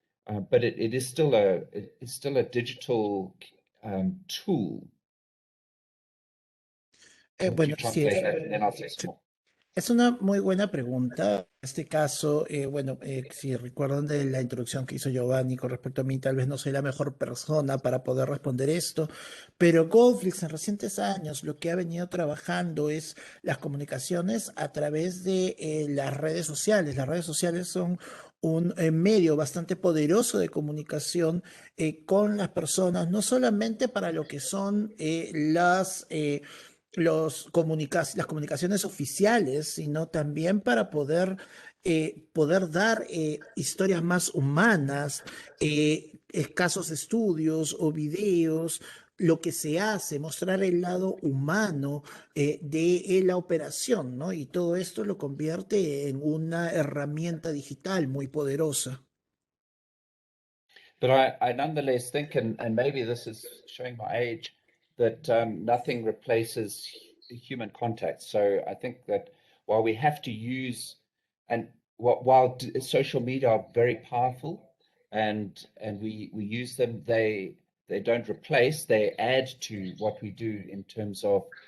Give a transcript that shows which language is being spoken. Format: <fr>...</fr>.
<en>But it's still a digital tool.</en> <es>Bueno, sí,</es> <en>Translate that, and then I'll say some more.</en> <es>es una muy buena pregunta. En este caso, bueno, si recuerdan de la introducción que hizo Giovanni con respecto a mí, tal vez no soy la mejor persona para poder responder esto, pero Goldflix en recientes años lo que ha venido trabajando es las comunicaciones a través de las redes sociales. Las redes sociales son un medio bastante poderoso de comunicación con las personas, no solamente para lo que son las comunicaciones oficiales, sino también para poder dar historias más humanas, escasos estudios o videos lo que se hace, mostrar el lado humano de la operación, ¿no? Y todo esto lo convierte en una herramienta digital muy poderosa.</es> <en>But I nonetheless think, and maybe this is showing my age, that nothing replaces human contact. So I think that while we have to use, and while social media are very powerful, and we use them, they don't replace, they add to what we do in terms of</en>